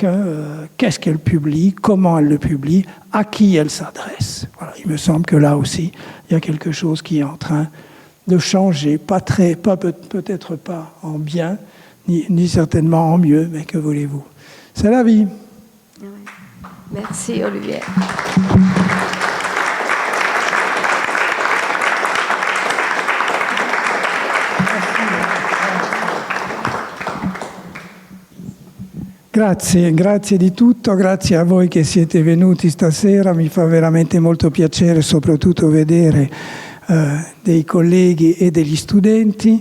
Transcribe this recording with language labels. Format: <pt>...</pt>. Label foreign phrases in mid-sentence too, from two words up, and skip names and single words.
<fr>Qu'est-ce qu'elle publie ? Comment elle le publie ? À qui elle s'adresse ? Voilà, il me semble que là aussi, il y a quelque chose qui est en train de changer, peut-être pas en bien, ni certainement en mieux, mais que voulez-vous ? C'est la vie. Merci Olivier.</fr> <it>Grazie di tutto, grazie a voi che siete venuti stasera, mi fa veramente molto piacere soprattutto vedere dei colleghi e degli studenti.</it>